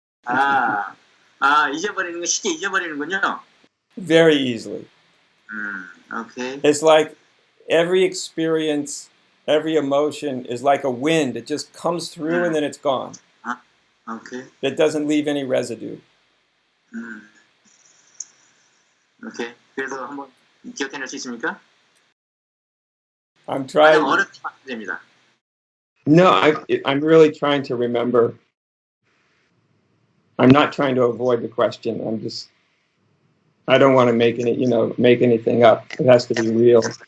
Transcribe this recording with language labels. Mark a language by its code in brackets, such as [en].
[ko] 잊어버리는 거 쉽게 잊어버리는군요. [en] Very easily. Okay. It's like every experience, every emotion is like a wind. It just comes through and then it's gone. Okay. It doesn't leave any residue. Okay. [ko] 그래서 한번 기억해낼 수 있습니까? [en] I'm trying. [ko] 어렵지 않으면 됩니다. [en] No, I'm really trying to remember. I'm not trying to avoid the question. I don't want to make anything up. It has to be real.